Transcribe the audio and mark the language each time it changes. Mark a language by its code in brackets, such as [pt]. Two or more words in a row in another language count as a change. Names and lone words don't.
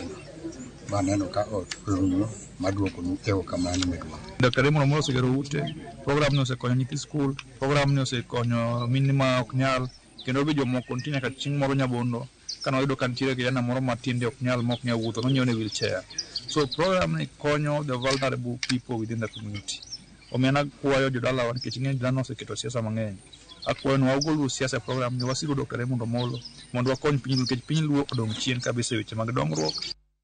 [luo] Baneno ka ot rumo madwoko nu erokamano medwa. Dr. Raymond Omolo osegero ute, program no osekonyo nyithi skul, program no osekonyo mini ma ok nyal, kendo be jomoko nitie nyaka chieng' moro nyabondo kana oyudo ka nitiere kijana moro matinde ok nyal wuotho, nonyiew ne wheelchair. So program ni konyo [en] the vulnerable people within the community. [luo] Omena kwayo jodalawa nikech ng'eny dhano oseketo siasa mang'eny. Akwayo ni wagol siasa program ni wasigo Dr. Raymond Omolo mondo wakony piny nikech piny luo odong' chien kabisa e weche mag dongruok.